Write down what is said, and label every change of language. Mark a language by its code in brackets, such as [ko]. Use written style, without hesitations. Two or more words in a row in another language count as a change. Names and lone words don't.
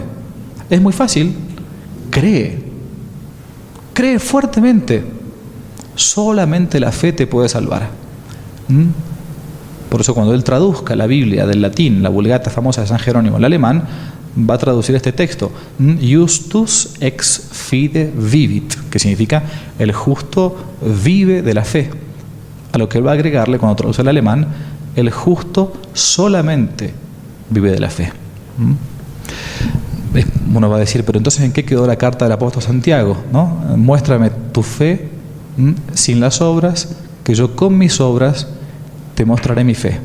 [es] Es muy fácil. Cree fuertemente. Solamente la fe te puede salvar. Por eso cuando él traduzca la Biblia del latín, la Vulgata famosa de San Jerónimo al alemán, va a traducir este texto: [la] Justus ex fide vivit, [es] que significa el justo vive de la fe. A lo que él va a agregarle, cuando traduce al alemán, el justo solamente vive de la fe. Uno va a decir, pero entonces ¿en qué quedó la carta del apóstol Santiago? ¿No? Muéstrame tu fe sin las obras, que yo con mis obras te mostraré mi fe.